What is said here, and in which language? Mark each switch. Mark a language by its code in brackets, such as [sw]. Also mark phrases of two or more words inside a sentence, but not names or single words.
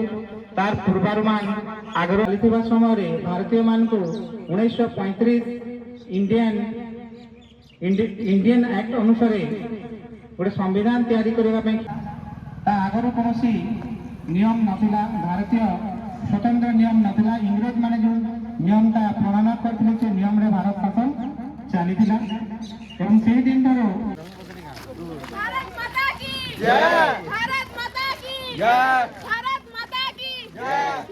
[or] ତାର ପୂର୍ବାନୁମାନ ଆଗରୁ ଚାଲିଥିବା ସମୟରେ ଭାରତୀୟମାନଙ୍କୁ 1935 ଇଣ୍ଡିଆନ ଆକ୍ଟ ଅନୁସାରେ ଗୋଟେ ସମ୍ବିଧାନ ତିଆରି କରିବା ପାଇଁ ତା ଆଗରୁ କୌଣସି ନିୟମ ନଥିଲା। ଭାରତୀୟ ସ୍ୱତନ୍ତ୍ର ନିୟମ ନଥିଲା। ଇଂରେଜ ମାନେ ଯେଉଁ ନିୟମଟା ପ୍ରଣୟନ କରିଥିଲେ ସେ ନିୟମରେ ଭାରତ ଶାସନ ଚାଲିଥିଲା ଏବଂ ସେହି ଦିନଠାରୁ [hi] भारत माता की जय, भारत माता की जय, भारत माता की जय।